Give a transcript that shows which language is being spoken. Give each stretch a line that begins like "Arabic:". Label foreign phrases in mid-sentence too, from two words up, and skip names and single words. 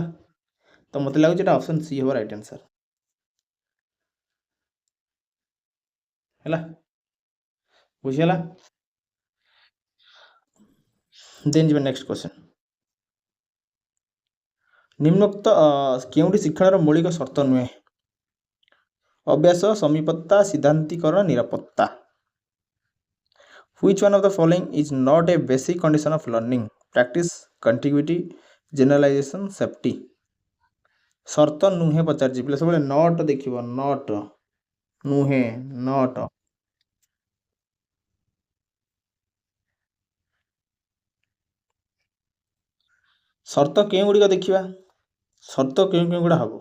Odia: ତ ମୋତେ ଲାଗୁଛି ଏଟା
English: option C
Odia: ହେବ
English: right answer
Odia: ହେଲା, ବୁଝିଗଲା। ଦେନ୍ ଯିବା
English: next question.
Odia: ନିମ୍ନୋକ୍ତ କେଉଁଟି ଶିକ୍ଷଣର ମୌଳିକ ସର୍ତ୍ତ ନୁହେଁ? ଅଭ୍ୟାସ, ସମୀପତା, ସିଦ୍ଧାନ୍ତୀକରଣ, ନିରାପତ୍ତା।
English: Which one of the following is not a basic condition of learning? Practice, contiguity, generalization, safety।
Odia: ସର୍ତ୍ତ ନୁହେଁ ପଚାରିଛି ପିଲା, ସବୁବେଳେ ନଟ୍ ଦେଖିବ, ନଟ୍ ନୁହେଁ, ନଟ୍। ସର୍ତ୍ତ କେଉଁ ଗୁଡ଼ିକ ଦେଖିବା? ସର୍ତ୍ତ କେଉଁ ଗୁଡ଼ା ହବ?